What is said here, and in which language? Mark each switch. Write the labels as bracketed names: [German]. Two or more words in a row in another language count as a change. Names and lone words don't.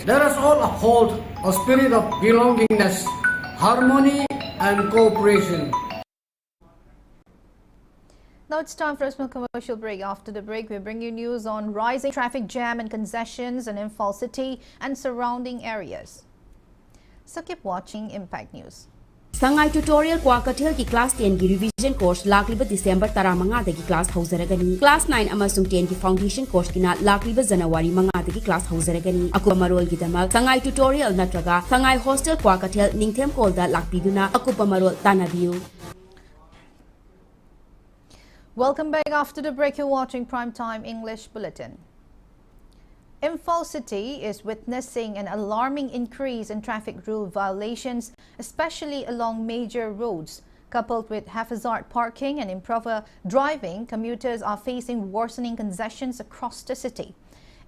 [English] Let us all uphold a spirit of belongingness, harmony and cooperation. Now it's time for a small commercial break. After the break, we bring you news on rising traffic jam and congestions in Imphal City and surrounding areas. So keep watching Impact News. [Manipuri] Sangai tutorial kwa kathel ki class 10 ki [English] revision course [Manipuri] lakliba December 15 dagi class haujaragani. Class 9 amasung 10 ki [English] foundation course [Manipuri] kina lakliba January 5 dagi class haujaragani. Akuba marol gidamal sangai tutorial natraga sangai hostel kwa kathel ningthem kolda lakpiduna akuba marol tanabiu. [English] Welcome back. After the break, you're watching Primetime English Bulletin. Imphal City is witnessing an alarming increase in traffic rule violations, especially along major roads. Coupled with haphazard parking and improper driving, commuters are facing worsening congestions across the city.